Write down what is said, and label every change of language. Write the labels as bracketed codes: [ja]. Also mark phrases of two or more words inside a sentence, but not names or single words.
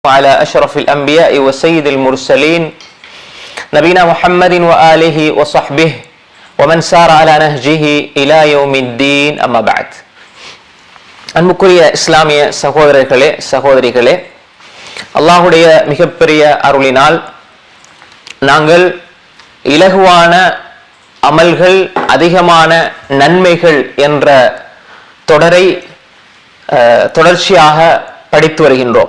[ar] على أشرف الأنبياء وسيد المرسلين نبينا محمد وآله وصحبه ومن سار على نهجه إلى يوم الدين أما بعد. [ta] அன்புக்குரிய இஸ்லாமிய சகோதரர்களே சகோதரிகளே, அல்லாஹுடைய மிகப்பெரிய அருளினால் நாங்கள் இலகுவான அமல்கள் அதிகமான நன்மைகள் என்ற தொடரை தொடர்ச்சியாக படித்து வருகின்றோம்.